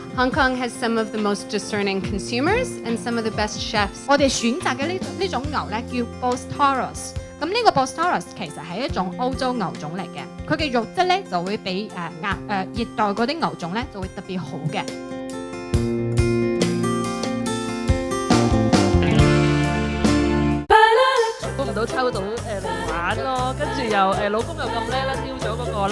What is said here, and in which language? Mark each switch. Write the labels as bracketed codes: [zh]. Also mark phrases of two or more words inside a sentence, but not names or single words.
[en] Hong Kong has some of the most discerning consumers and some of the best chefs. [yue] 我哋選擇嘅呢種牛咧叫 Bos Taurus。咁呢個 Bos Taurus 其實係一種歐洲牛種嚟嘅，佢嘅肉質咧就會比熱帶嗰啲牛種咧就會特別好嘅。估唔到抽到嚟玩咯，跟住又老公又咁叻啦，丟咗嗰個粒。